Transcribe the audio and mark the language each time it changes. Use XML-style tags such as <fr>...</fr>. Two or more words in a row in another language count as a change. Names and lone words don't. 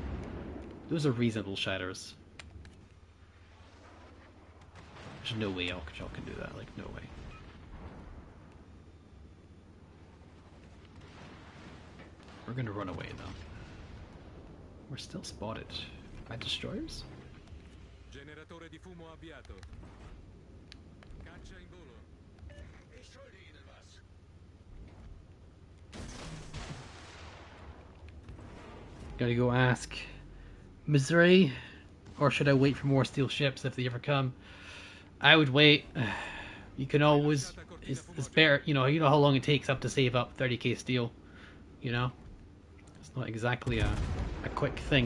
<en>Those are reasonable shatters. There's no way Alcatraz can do that. Like, no way. We're gonna run away though. We're still spotted by destroyers.</en> <it>Generatore di fumo avviato. Caccia in volo.</it> <de>Ich schulde Ihnen was.</de> <en>Gotta go ask Missouri, or should I wait for more steel ships if they ever come? I would wait. You can always. It's better. You know how long it takes up to save up 30k steel. You know, it's not exactly a quick thing.</en>